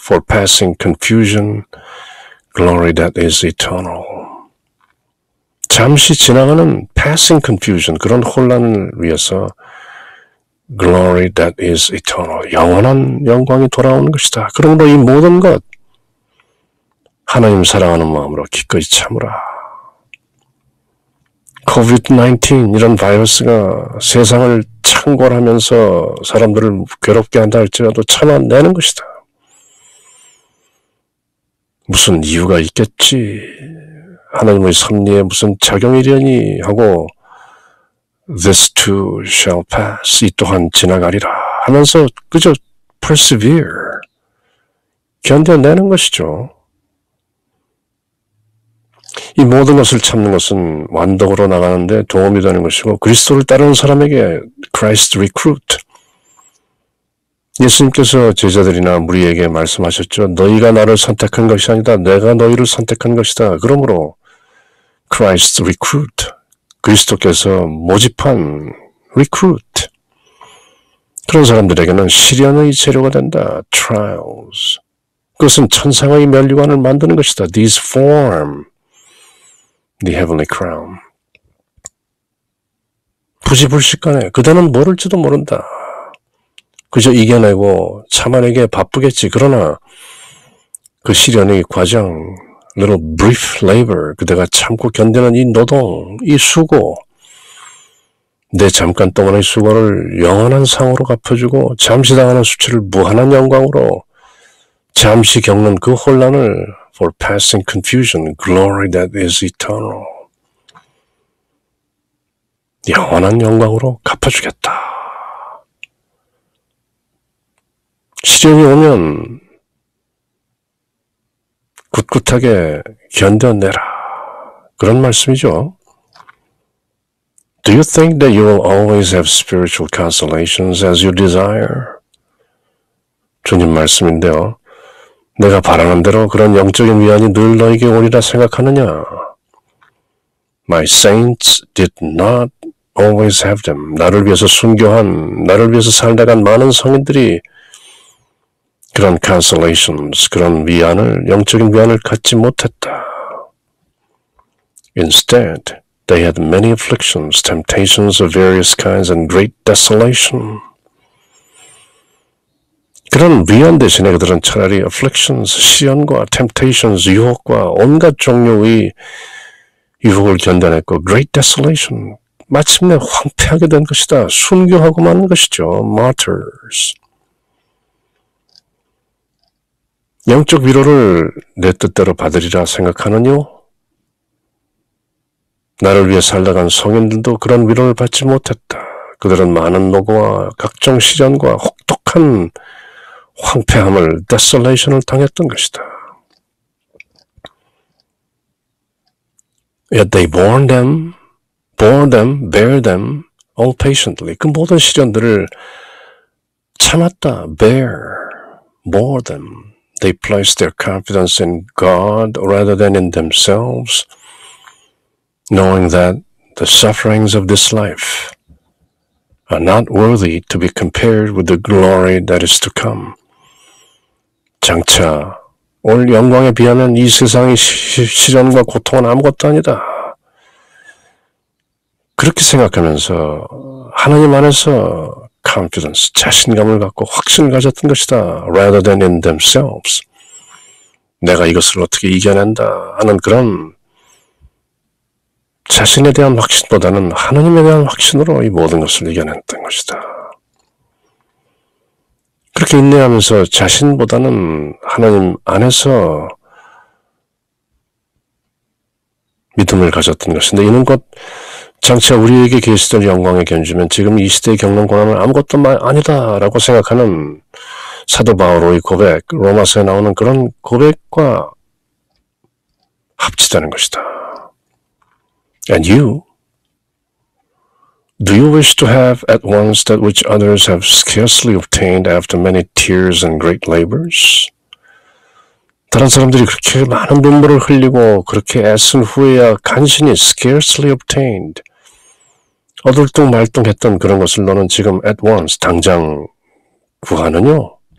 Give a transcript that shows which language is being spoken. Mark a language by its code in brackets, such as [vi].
[en] For passing confusion, glory that is eternal. [ko] 잠시 지나가는 [en] passing confusion, [ko] 그런 혼란을 위해서 [en] glory that is eternal, [ko] 영원한 영광이 돌아오는 것이다. 그러므로 이 모든 것 하나님 사랑하는 마음으로 기꺼이 참으라. COVID-19 이런 바이러스가 세상을 창궐하면서 사람들을 괴롭게 한다 할지라도 참아내는 것이다. 무슨 이유가 있겠지. 하나님의 섭리에 무슨 작용이려니 하고 [en] This too shall pass. [ko] 이 또한 지나가리라 하면서 그저 persevere, 견뎌내는 것이죠. 이 모든 것을 참는 것은 완덕으로 나가는데 도움이 되는 것이고 그리스도를 따르는 사람에게 [en] Christ recruit. [ko] 예수님께서 제자들이나 무리에게 말씀하셨죠. 너희가 나를 선택한 것이 아니다. 내가 너희를 선택한 것이다. 그러므로 [en] Christ recruit. [ko] 그리스도께서 모집한 recruit. 그런 사람들에게는 시련의 재료가 된다. [en] trials. [ko] 그것은 천상의 면류관을 만드는 것이다. [en] These form the heavenly crown. [ko] 부지불식간에 그대는 모를지도 모른다. 그저 이겨내고 참아내기에 바쁘겠지. 그러나 그 시련의 과정, [en] little brief labor, [ko] 그대가 참고 견디는 이 노동, 이 수고, 내 잠깐 동안의 수고를 영원한 상으로 갚아주고 잠시 당하는 수치를 무한한 영광으로, 잠시 겪는 그 혼란을 [en] for passing confusion, glory that is eternal. [ko] 영원한 영광으로 갚아주겠다. 시련이 오면 꿋꿋하게 견뎌내라. 그런 말씀이죠. [en] Do you think that you will always have spiritual consolations as you desire? [ko] 주님 말씀인데요. 내가 바라는 대로 그런 영적인 위안이 늘 너에게 오리라 생각하느냐? [en] My saints did not always have them. [ko] 나를 위해서 순교한, 나를 위해서 살다간 많은 성인들이 그런 consolations, 그런 위안을, 영적인 위안을 갖지 못했다. [en] Instead, they had many afflictions, temptations of various kinds, and great desolation. [ko] 그런 위안 대신에 그들은 차라리 afflictions, 시련과 temptations, 유혹과 온갖 종류의 유혹을 견뎌냈고 [en] great desolation, [ko] 마침내 황폐하게 된 것이다. 순교하고 마는 것이죠. martyrs. 영적 위로를 내 뜻대로 받으리라 생각하느뇨? 나를 위해 살다간 성인들도 그런 위로를 받지 못했다. 그들은 많은 노고와 각종 시련과 혹독한 황폐함을, desolation을 당했던 것이다. [en] Yet they bore them, bear them all patiently. [ko] 그 모든 시련들을 참았다. [en] bore them. They placed their confidence in God rather than in themselves, knowing that the sufferings of this life are not worthy to be compared with the glory that is to come. [ko] 장차 올 영광에 비하면 이 세상의 시련과 고통은 아무것도 아니다. 그렇게 생각하면서 하나님 안에서 confidence, 자신감을 갖고 확신을 가졌던 것이다. [en] rather than in themselves. [ko] 내가 이것을 어떻게 이겨낸다 하는 그런 자신에 대한 확신보다는 하나님에 대한 확신으로 이 모든 것을 이겨냈던 것이다. 그렇게 인내하면서 자신보다는 하나님 안에서 믿음을 가졌던 것인데, 이는 곧 장차 우리에게 계시던 영광에 견주면 지금 이 시대에 겪는 고난은 아무것도 아니다라고 생각하는 사도 바오로의 고백, 로마서에 나오는 그런 고백과 합치다는 것이다. [en] And you, do you wish to have at once that which others have scarcely obtained after many tears and great labors? [ko] 다른 사람들이 그렇게 많은 눈물을 흘리고 그렇게 애쓴 후에야 간신히 [en] scarcely obtained, [ko] 어들뚱말뚱했던 그런 것을 너는 지금 [en] at once, [ko] 당장 구하느뇨?